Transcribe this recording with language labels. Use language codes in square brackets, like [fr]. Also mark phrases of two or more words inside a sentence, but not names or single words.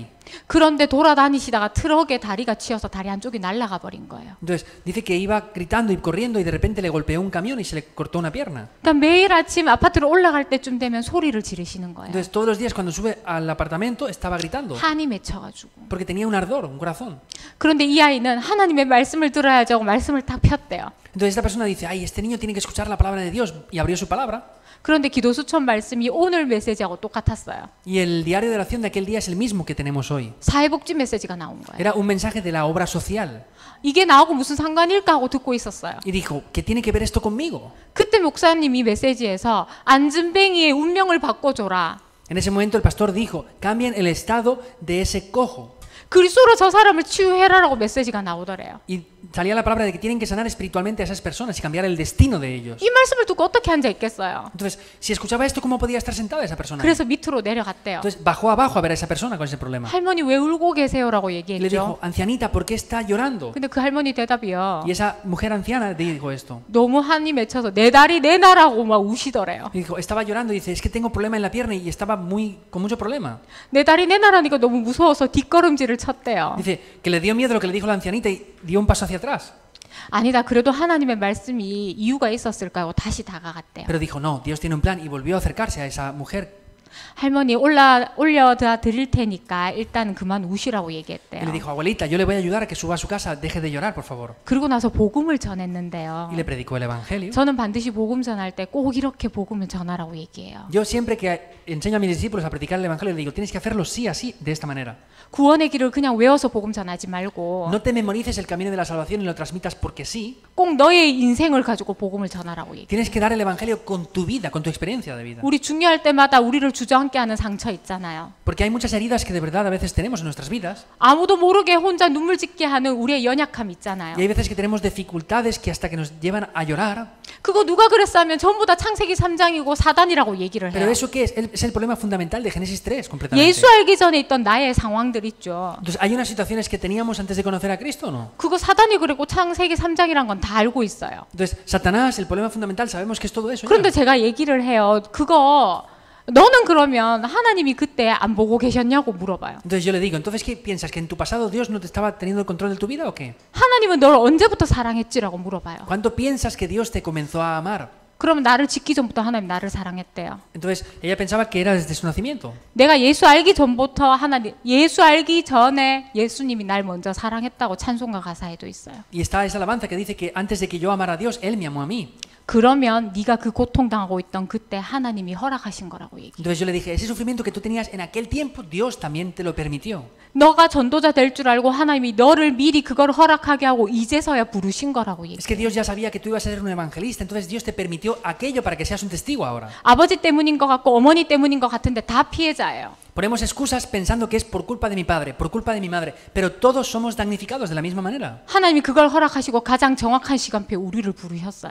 [ko] 그런데 돌아다니시다가 트럭에 다리가 치여서 다리 한쪽이 날아가 버린 거예요. [es] Entonces dice que iba gritando y corriendo y de repente le golpeó un camión y se le cortó una pierna. [ko] 그러니까 매일 아침 아파트로 올라갈 때쯤 되면 소리를 지르시는 거예요. [es] Entonces todos los días cuando sube al apartamento estaba gritando [ko] 한이 맺혀가지고. [es] porque tenía un ardor, un corazón. [ko] 그런데 이 아이는 하나님의 말씀을 들어야지 하고 말씀을 딱 폈대요. [es] Entonces esta persona dice, ay, este niño tiene que escuchar la palabra de Dios, y abrió su palabra. [ko] 그런데 기도 수천 말씀이 오늘 메시지하고 똑같았어요. [es] Y el diario de oración de aquel día es el mismo que tenemos hoy. [ko] 사회복지 메시지가 나온 거예요. [es] Era un mensaje de la obra social. [ko] 이게 나하고 무슨 상관일까 하고 듣고 있었어요. [es] Y dijo, ¿qué tiene que ver esto conmigo? [ko] 그때 목사님이 메시지에서 안진뱅이의 운명을 바꿔줘라. [es] En ese momento el pastor dijo, cambien el estado de ese cojo. [ko] 그리스도로 저 사람을 치유해라라고 메시지가 나오더래요. [es] Y salía la palabra de que tienen que sanar espiritualmente a esas personas y cambiar el destino de ellos. [ko] 이 말씀을 듣고 어떻게 앉아 있겠어요? [es] Entonces, si escuchaba esto, ¿cómo podía estar sentada esa persona? [ko] 그래서 밑으로 내려갔대요. [es] Entonces bajó abajo a ver a esa persona con ese problema. [ko] 할머니 왜 울고 계세요라고 [es] Y le [ko] 얘기했죠. [es] dijo, ancianita, ¿por qué está llorando? [ko] 근데 그 할머니 대답이요. [es] Y esa mujer anciana dijo esto. [ko] 너무 한이 맺혀서 내 다리 내놔라고 막 우시더래요. [es] Y dijo, estaba llorando y dice, es que tengo problema en la pierna y estaba con mucho problema. [ko] 내 다리 내놔라니까 너무 무서워서 뒷걸음질을 쳤대요. [es] Dice que le dio miedo lo que le dijo la ancianita y dio un paso hacia atrás. [ko] 아니다. 그래도 하나님의 말씀이 이유가 있었을까 하고 다시 다가갔대요. [es] Pero dijo, no, Dios tiene un plan y volvió a acercarse a esa mujer. [ko] 할머니 올려다 드릴 테니까 일단 그만 우시라고 [es] Y le [ko] 얘기했대요. [es] dijo, abuelita, yo le voy a ayudar a que suba a su casa, deje de llorar, por favor. [ko] 그러고 나서 복음을 전했는데요. [es] Y le predicó el evangelio. [ko] 저는 반드시 복음 전할 때 꼭 이렇게 복음을 전하라고 얘기해요. [es] Yo siempre que enseño a mis discípulos a predicar el evangelio, le digo, tienes que hacerlo sí, así, de esta manera. [ko] 구원의 길을 그냥 외워서 복음 전하지 말고 [es] No te memorices el camino de la salvación y lo transmitas porque sí. [ko] 꼭 너의 인생을 가지고 복음을 전하라고 얘기해요. [es] Tienes que dar el evangelio con tu vida, con tu experiencia de vida. [ko] 우리 중요할 때마다 우리를 주저앉게 하는 상처 있잖아요. [es] Porque hay muchas heridas que de verdad a veces tenemos en nuestras vidas. [ko] 아무도 모르게 혼자 눈물 짓게 하는 우리의 연약함 있잖아요. [es] Y hay veces que tenemos dificultades que hasta que nos llevan a llorar. [ko] 그거 누가 그랬어 하면 전부 다 창세기 3장이고 사단이라고 얘기를 [es] Pero [ko] 해요. [es] ¿eso qué es? Es el problema fundamental de Génesis 3, completamente. [ko] 예수 알기 전에 있던 나의 상황들 있죠. [es] Entonces, ¿hay unas situaciones que teníamos antes de conocer a Cristo o no? [ko] 그거 사단이 그랬고 창세기 3장이란 건 다 알고 있어요. [es] Entonces, Satanás, el problema fundamental, sabemos que es todo eso. ya. [ko] 그런데 제가 얘기를 해요. 그거 너는 그러면 하나님이 그때 안 보고 계셨냐고 물어봐요. [es] Entonces yo le digo, ¿entonces qué piensas? ¿Que en tu pasado Dios no te estaba teniendo el control de tu vida o qué? [ko] 하나님은 널 언제부터 사랑했지라고 물어봐요. [es] ¿Cuánto piensas que Dios te comenzó a amar? [ko] 그러면 나를 짓기 전부터 하나님 나를 사랑했대요. [es] Entonces ella pensaba que era desde su nacimiento. [ko] 내가 예수 알기 전부터 예수 알기 전에 예수님이 날 먼저 사랑했다고 찬송가 가사에도 있어요. [es] Y está esa alabanza que dice que antes de que yo amara a Dios, Él me amó a mí. [ko] 그러면 네가 그 고통당하고 있던 그때 하나님이 허락하신 거라고 얘기해. [es] Entonces yo le dije, ese sufrimiento que tú tenías en aquel tiempo, Dios también te lo permitió. [ko] 너가 전도자 될 줄 알고 하나님이 너를 미리 그걸 허락하게 하고 이제서야 부르신 거라고 얘기해. [es] Es que Dios ya sabía que tú ibas a ser un evangelista, entonces Dios te permitió aquello para que seas un testigo ahora. [ko] 아버지 때문인 것 같고 어머니 때문인 것 같은데 다 피해자예요. [es] Ponemos excusas pensando que es por culpa de mi padre, por culpa de mi madre, pero todos somos damnificados de la misma manera. [ko] 하나님이 그걸 허락하시고 가장 정확한 시간표에 우리를 부르셨어요.